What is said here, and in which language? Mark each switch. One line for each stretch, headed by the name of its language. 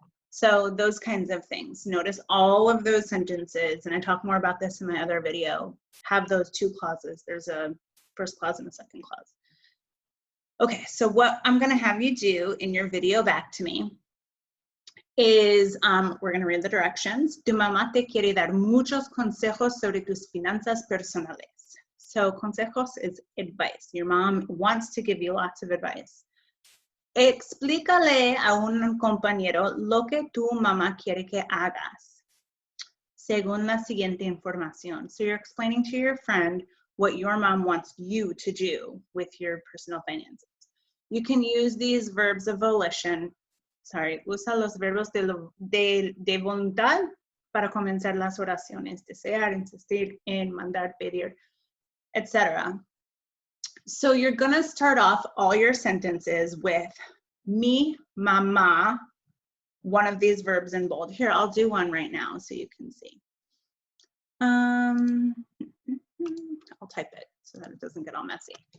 English: So those kinds of things. Notice all of those sentences, and I talk more about this in my other video, have those 2 clauses. There's a first clause and a second clause. Okay, so what I'm gonna have you do in your video back to me is, we're gonna read the directions.
Spanish: Tu mamá te quiere dar muchos consejos sobre tus finanzas personales.
English: So consejos is advice. Your mom wants to give you lots of advice.
Spanish: Explícale a un compañero lo que tu mamá quiere que hagas, según la siguiente información.
English: So you're explaining to your friend what your mom wants you to do with your personal finances. You can use these verbs of volition.
Spanish: Usa los verbos de voluntad para comenzar las oraciones. Desear, insistir, en, mandar, pedir, etc.
English: So you're gonna start off all your sentences with
Spanish: mi, mamá,
English: one of these verbs in bold. Here, I'll do one right now so you can see. I'll type it so that it doesn't get all messy.